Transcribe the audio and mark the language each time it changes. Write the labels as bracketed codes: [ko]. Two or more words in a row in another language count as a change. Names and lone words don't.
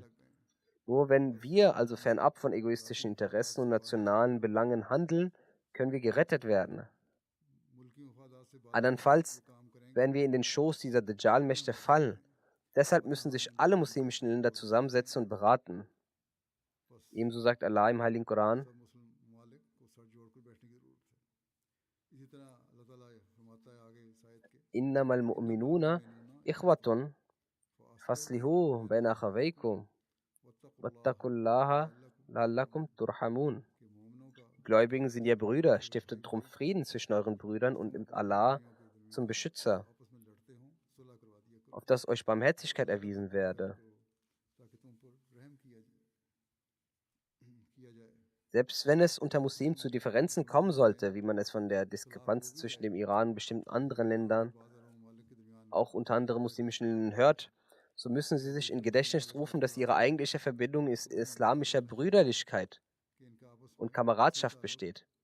[de] Nur wenn wir also fernab von egoistischen Interessen und nationalen Belangen handeln, können wir gerettet werden. Andernfalls werden wir in den Schoß dieser Dajjal-Mächte fallen. Deshalb müssen sich alle muslimischen Länder zusammensetzen und beraten. Ebenso sagt Allah im Heiligen Koran: [ar] إنما المؤمنون إخوة فأصلحوا بين أخويكم واتقوا الله لعلكم ترحمون. [de] Die Gläubigen sind ja Brüder, stiftet drum Frieden zwischen euren Brüdern und nimmt Allah zum Beschützer, auf das euch Barmherzigkeit erwiesen werde. Selbst wenn es unter Muslimen zu Differenzen kommen sollte, wie man es von der Diskrepanz zwischen dem Iran und bestimmten anderen Ländern, auch unter anderen muslimischen Ländern hört, so müssen sie sich in Gedächtnis rufen, dass ihre eigentliche Verbindung aus islamischer Brüderlichkeit und Kameradschaft besteht.